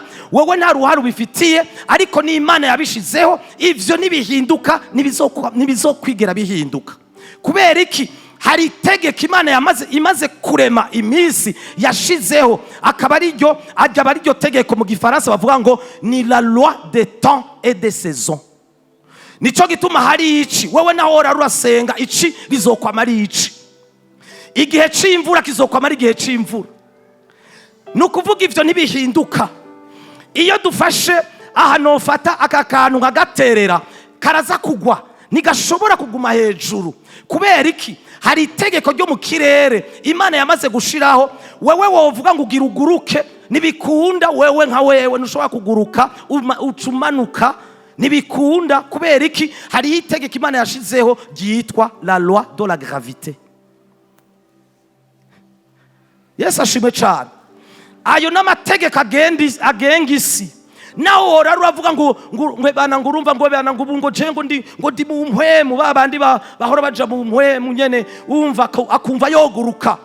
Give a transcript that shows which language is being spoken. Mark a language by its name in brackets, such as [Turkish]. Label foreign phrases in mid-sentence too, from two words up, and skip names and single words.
[Rundi] Wowe nta ruhara ubifitiye, ariko ni Imana yabishizeho. Ivyo nibihinduka nibizokwigera bihinduka. Kubera iki? Hari itegeko Imana imaze kurema iminsi yashizeho, akaba ariryo tegeko mu Gifaransa bavuga ngo ni [French] la loi des temps et des saisons. [Rundi] Nico gituma hari ici, wewe naho ora rurasenga ici rizokwama ari ici. Igihe c'imvura kizokwama ari igihe c'imvura. Nukuvuga ivyo ntibihinduka. Iyo dufashe ahantu fata aka kantu nkagaterera karaza kugwa, ntigashobora kuguma hejuru. Kubera iki? Hari itegeko ryo mu kirere Imana yamaze gushiraho. Wewe wovuga ngo ugira uguruke, nibikunda wewe nka wewe ntushobora kuguruka ucumanuka ntibikunda. kubera iki? hariho itegeko Imana yashizeho ryitwa [French] la loi de la gravité. [Rundi] Yesu ashimwe cyane. ayo n'amategeko agenga isi. nawe wora uravuga ngo bana ngo urumva ngo bana ngo ngo je ngo ndi mu mpwemu, babandi bahora baja mu mpwemu nyene, wumva akumva yoguruka.